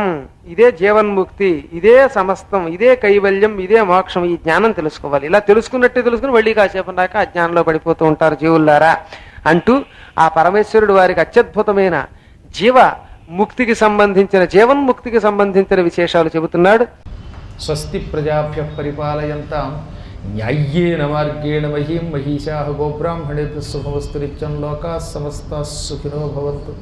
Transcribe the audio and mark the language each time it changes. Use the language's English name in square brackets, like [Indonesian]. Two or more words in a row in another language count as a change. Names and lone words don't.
[Telugu] ఇదే జీవన్ముక్తి, ఇదే సమస్తం, ఇదే కైవల్యం, ఇదే మోక్షం. ఈ జ్ఞానం తెలుసుకోవాలి. ఇలా తెలుసుకున్నట్టే తెలుసుకుని మళ్ళీ కాసేపు దాకా అజ్ఞానంలో పడిపోతూ ఉంటారు జీవుల్లారా అంటూ ఆ పరమేశ్వరుడు వారికి అత్యద్భుతమైన జీవన్ముక్తికి సంబంధించిన విశేషాలు చెబుతున్నాడు. [Sanskrit] స్వస్తి ప్రజాభ్య పరిపాలయంతాం న్యాయ్యేన మార్గేణ మహీం మహిషాః గోబ్రాహ్మణేభ్యः శుభమస్తు నిత్యం లోకాః సమస్తాః సుఖినో భవంతు.